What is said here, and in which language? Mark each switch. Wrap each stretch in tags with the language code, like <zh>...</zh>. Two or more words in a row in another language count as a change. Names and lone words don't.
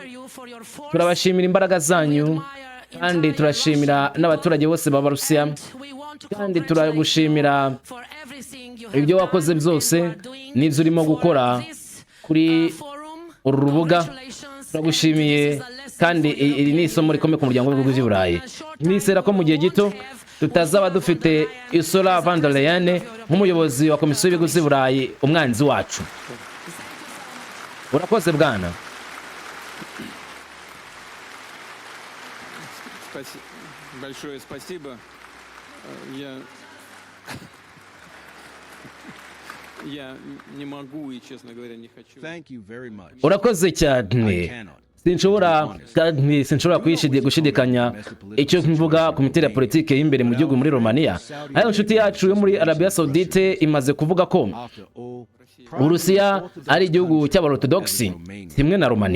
<rw>Turabashimira imbaraga zanyu, kandi turashimira n'abaturage bose b'Abarusiya, kandi turagushimira ibyo wakoze byose n'ibyo urimo gukora kuri uru rubuga. Turagushimiye, kandi iri ni isomo rikomeye ku muryango w'ibihugu by'Iburayi. Nisera ko mu gihe gito tutazaba dufite Ursula von der Leyen nk'umuyobozi wa komisiyo y'ibihugu by'Iburayi, umwanzi wacu. Urakoze bwana.</rw> <ru>Большое спасибо. Я не могу и, честно говоря, не хочу.</ru> <en>Thank you very much.</en> <rw>Urakoze cyane. Sinshobora gushidikanya icyo mvuga ku mitera politike y'imbere mu gihugu muri Romania. Ayo nshuti yacu yo muri Arabia Saudite imaze kuvuga ko Uburusiya ari igihugu cy'Abarothodoxi kimwe na Romania.</rw>